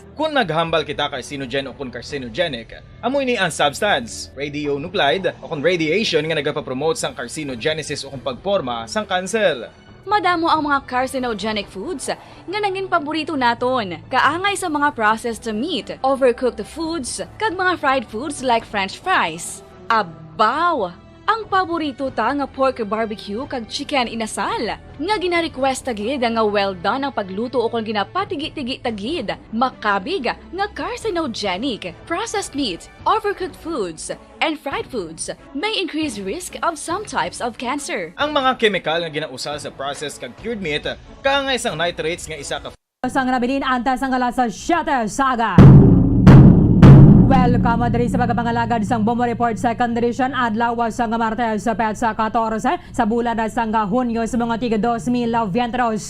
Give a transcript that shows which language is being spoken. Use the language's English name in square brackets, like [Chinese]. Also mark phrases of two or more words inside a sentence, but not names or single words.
[Hiligaynon] Kung naghambal kita carcinogen o kung carcinogenic, amoy ni ang substance, radionuclide o kung radiation nga nagapapromote sang carcinogenesis o kung pagporma sang cancer. Madamo ang mga [English] carcinogenic foods [Hiligaynon] nga naging paborito naton. Kaangay sa mga [English] processed meat, overcooked foods, [Hiligaynon] kag mga [English] fried foods like french fries. [Hiligaynon] Abaw! Ang paborito ta nga [English] pork barbecue [Hiligaynon] kag chicken inasal. Nga gina-request tagid nga [English] well done [Hiligaynon] ang pagluto o kung ginapatigi-tigi tagid. Makabig nga [English] carcinogenic, processed meat, overcooked foods, and fried foods may increase risk of some types of cancer. [Hiligaynon] Ang mga chemical nga ginausal sa processed kag [English] cured meat, [Hiligaynon] kaangay sang nitrates nga isa ka Sang nabilin antas ang alas sa Shatter Saga. Welcome diri sa pagkapangalagad sang Bombo Report Second Edition adlaw sang Martes sa petsa 14 sa bulan sang Hunyo sa mga tiga 2022.